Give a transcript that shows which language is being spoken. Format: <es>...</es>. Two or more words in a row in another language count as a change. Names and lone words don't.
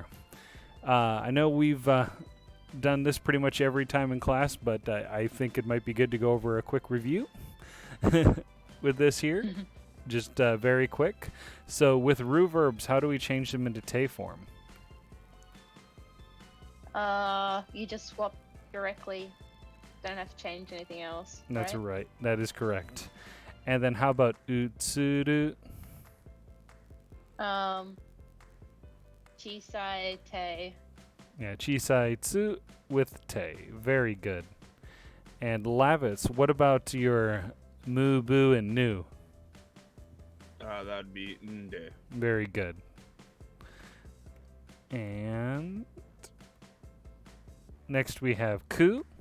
<en>I know we've done this pretty much every time in class, but I think it might be good to go over a quick review with this here. Just very quick. So with rue verbs, how do we change them into te form? You just swap directly. Don't have to change anything else. That's right? right. That is correct. And then how about utsuru?</en> <ja>小さい て.</ja> <en>Yeah,</en> <ja>小さい つ</ja> <en>with te. Very good. And Lavitz, what about your mu, bu, and nu? That'd be nde. Very good. And next we have ku.</en>